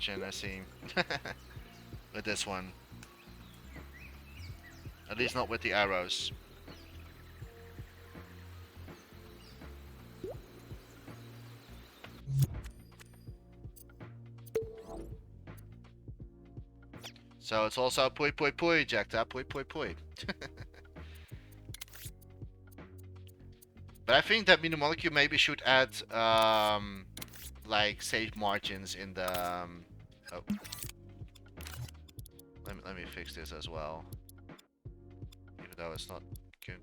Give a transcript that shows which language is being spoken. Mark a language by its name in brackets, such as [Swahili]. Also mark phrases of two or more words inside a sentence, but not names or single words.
[English] I see with this one, at least not with the arrows. So it's also pui pui pui, jacked up pui pui pui. But I think that Mini Molecule maybe should add like save margins in the oh. Let me fix this as well. Even though it's not good.